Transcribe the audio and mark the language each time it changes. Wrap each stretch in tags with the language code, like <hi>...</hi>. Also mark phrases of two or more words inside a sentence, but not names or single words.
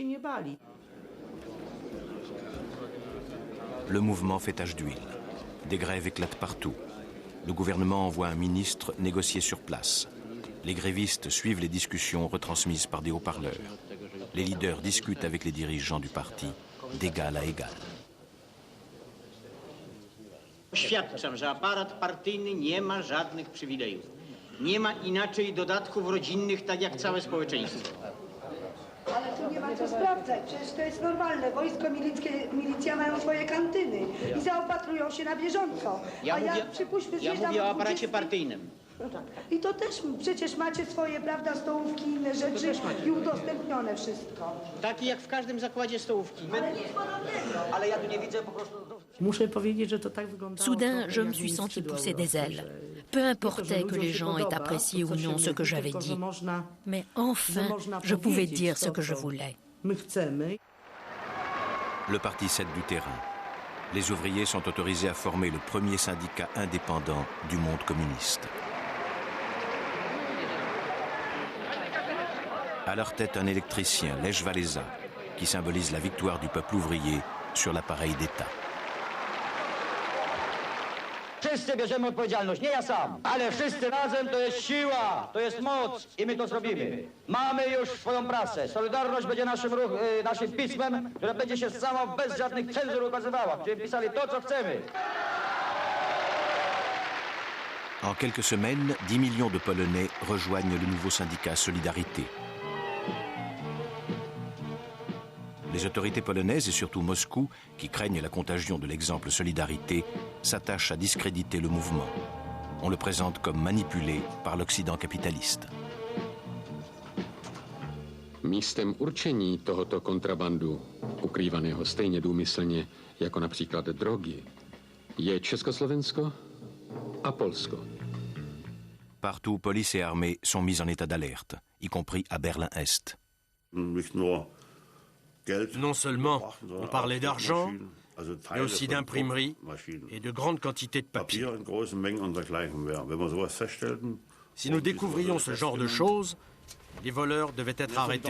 <fr>Le mouvement fait tache d'huile. Des grèves éclatent partout. Le gouvernement envoie un ministre négocier sur place. Les grévistes suivent les discussions retransmises par des haut-parleurs. Les leaders discutent avec les dirigeants du parti d'égal à égal.</fr> <pl>Oświadczam, że aparat partyjny nie ma żadnych przywilejów. Nie ma inaczej dodatków rodzinnych, tak jak całe społeczeństwo. Ale tu nie ma co sprawdzać, przecież to jest normalne. Wojsko milicja mają swoje kantyny i zaopatrują się na bieżąco. Ja mówię o aparacie partyjnym. I to też przecież macie swoje, prawda, stołówki, inne rzeczy i udostępnione wszystko. Takie jak w każdym zakładzie stołówki. Ale nic podobnego. Ale ja tu nie widzę po prostu...</pl> <fr>Soudain, je me suis sentie pousser des ailes. Peu importait que les gens aient apprécié ou non ce que j'avais dit. Mais enfin, je pouvais dire ce que je voulais. Le parti cède du terrain. Les ouvriers sont autorisés à former le premier syndicat indépendant du monde communiste. À leur tête, un électricien, Lech Walesa, qui symbolise la victoire du peuple ouvrier sur l'appareil d'État.</fr> <pl>Wszyscy bierzemy odpowiedzialność, nie ja sam, ale wszyscy razem to jest siła, to jest moc i my to zrobimy. Mamy już swoją prasę. Solidarność będzie naszym pismem, które będzie się samo bez żadnych cenzur ukazywała. Będziemy pisali to, co chcemy.</pl> <fr>En quelques semaines, 10 millions de Polonais rejoignent le nouveau syndicat Solidarité. Les autorités polonaises et surtout Moscou, qui craignent la contagion de l'exemple Solidarité, s'attachent à discréditer le mouvement. On le présente comme manipulé par l'Occident capitaliste.</fr> <cs>Místem určení tohoto kontrabandu, ukrývaného stejně důmyslně jako například drogy, je Československo a Polsko.</cs> <fr>Partout, police et armée sont mis en état d'alerte, y compris à Berlin-Est. Non seulement on parlait d'argent, mais aussi d'imprimerie et de grandes quantités de papier. Si nous découvrions ce genre de choses, les voleurs devaient être arrêtés.</fr>